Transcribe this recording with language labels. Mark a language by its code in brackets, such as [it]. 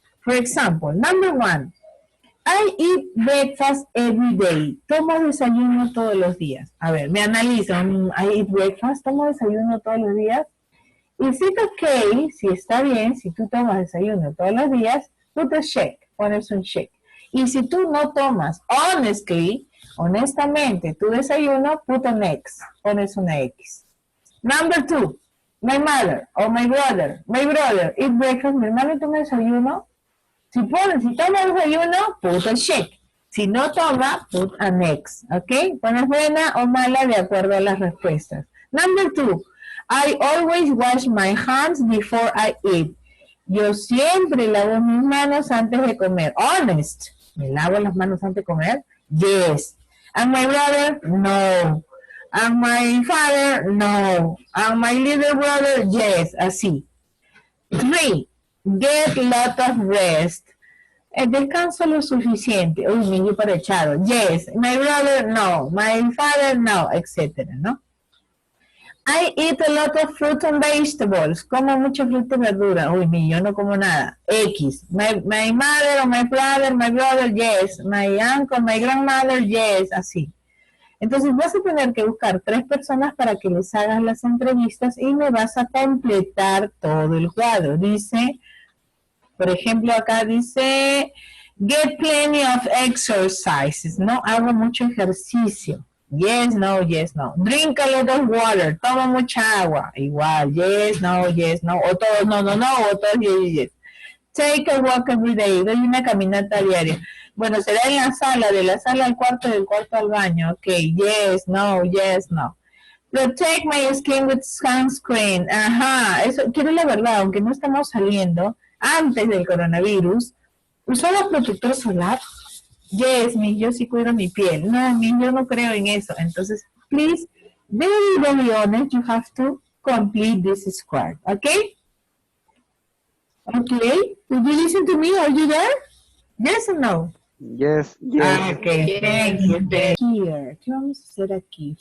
[en] For example, number 1, I eat breakfast every day. [es] Tomo desayuno todos los días. A ver, me analizo. [en] I eat breakfast. [es] Tomo desayuno todos los días. [en] Is it okay? [es] Si está bien, si tú tomas desayuno todos los días, [en] put a check. [es] Pones un check. Y si tú no tomas, honestamente, tu desayuno, [en] put an X. [es] Pones una X. [en] Number 2, my mother or my brother. My brother eat breakfast. [es] Mi hermano toma desayuno. Si toma desayuno, [en] put a check. [es] Si no toma, [en] put an X. [es] ¿Ok? Pones buena o mala de acuerdo a las respuestas. [en] Number 2, I always wash my hands before I eat. [es] Yo siempre lavo mis manos antes de comer. [en] Honest. [es] ¿Me lavo las manos antes de comer? [en] Yes. And my brother? No. And my father? No. And my little brother? Yes. [es] Así. [en] 3. Get lot of rest. [es] Descanso lo suficiente. Uy, me dio para echado. [en] Yes. My brother, no. My father, no. [es] Etcétera, ¿no? [en] I eat a lot of fruit and vegetables. [es] Como mucha fruta y verdura. Uy, yo no como nada. X. [en] My mother or my brother, yes. My uncle, my grandmother, yes. [es] Así. Entonces vas a tener que buscar 3 personas para que les hagas las entrevistas y me vas a completar todo el cuadro. Dice, por ejemplo, acá dice, [en] get plenty of exercises. [es] No hago mucho ejercicio. [en] Yes, no, yes, no. Drink a lot of water. [es] Toma mucha agua. Igual, yes, no, yes, no. O todos no, no, no. O todos yes, yes. [en] Take a walk every day. [es] Doy una caminata diaria. Bueno, será en la sala, de la sala al cuarto, del cuarto al baño. [en] Ok, yes, no, yes, no. Protect my skin with sunscreen. [es] Ajá, eso quiero la verdad, aunque no estamos saliendo, antes del coronavirus, ¿usaba protector solar? [en] Yes, [es] yo sí cuido mi piel. No, yo no creo en eso. [en] Entonces, please, very, very honest, you have to complete this square, okay? Okay, did you listen to me? Are you there? Yes or no? Yes, yes. Okay, thank you. [es] Here, ¿qué vamos a hacer aquí?